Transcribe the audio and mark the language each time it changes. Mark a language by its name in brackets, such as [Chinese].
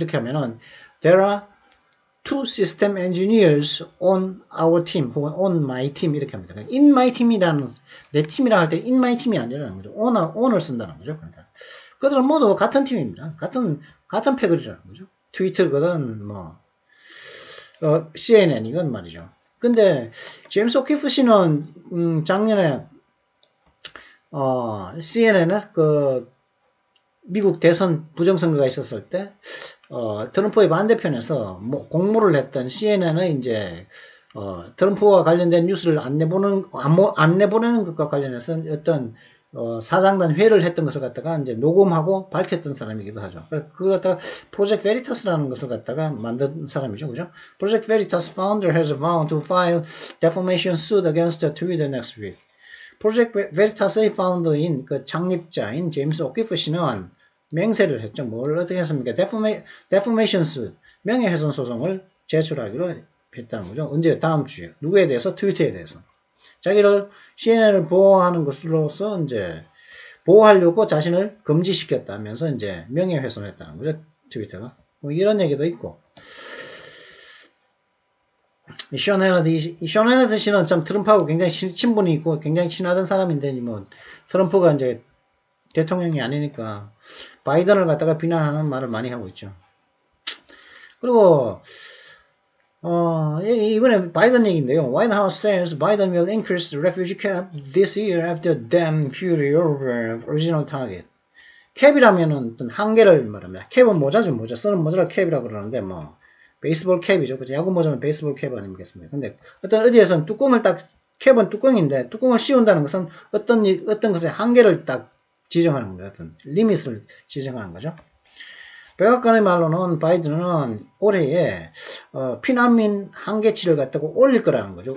[Korean] 이렇게 하면은 [English] there are two system engineers on our team [Korean] 혹은 [English] on my team [Korean] 이렇게 합니다. [English] in my team [Korean] 이라는 내 팀이라 할 때 in my team이 아니라는 거죠. on을 쓴다는 거죠. 그러니까 그들은 모두 같은 팀입니다. 같은 패거리라는 거죠. 트위터거든 CNN이건 말이죠. 근데 제임스 오키프 씨는 작년에 CNN에 그 미국 대선 부정선거가 있었을 때 트럼프의 반대편에서 공모를 했던 CNN의 이제 트럼프와 관련된 뉴스를 안 내보내는 것과 관련해서 어떤 사장단 회의를 했던 것을 갖다가 이제 녹음하고 밝혔던 사람이기도 하죠. 그걸 갖다가 프로젝트 베리타스라는 것을 갖다가 만든 사람이죠. 그죠? [English] 프로젝트 베리타스 founder has vowed to file defamation suit against Twitter next week. [Korean] 프로젝트 베리타스의 파운더인 그 창립자인 제임스 오키프 씨는 맹세를 했죠. 뭘 어떻게 했습니까? defamation suit, 명예훼손 소송을 제출하기로 했다는 거죠. 언제? 다음 주에. 누구에 대해서? 트위터에 대해서. 자기를 CNN을 보호하는 것으로서 이제 보호하려고 자신을 금지시켰다면서 이제 명예훼손했다는 거죠. 트위터가. 뭐 이런 얘기도 있고. 션 헤너디 씨는 참 트럼프하고 굉장히 친분이 있고 굉장히 친하던 사람인데 뭐 트럼프가 이제 대통령이 아니니까 바이든을 갖다가 비난하는 말을 많이 하고 있죠. 그리고 이번에 바이든 얘기인데요. [English] White House says Biden will increase the refugee cap this year after dam fury over original target. [Korean] 캡이라면은 어떤 한계를 말합니다. 캡은 모자죠, 모자. 쓰는 모자를 캡이라고 그러는데 뭐 베이스볼 캡이죠. 그죠? 야구 모자는 베이스볼 캡 아니겠습니까? 근데 어떤 어디에서는 뚜껑을 딱 캡은 뚜껑인데 뚜껑을 씌운다는 것은 어떤 것의 한계를 딱 지정하는 겁니다. 어떤 리밋을 지정하는 거죠. 백악관의 말로는 바이든은 올해에 피난민 한계치를 갖다가 올릴 거라는 거죠.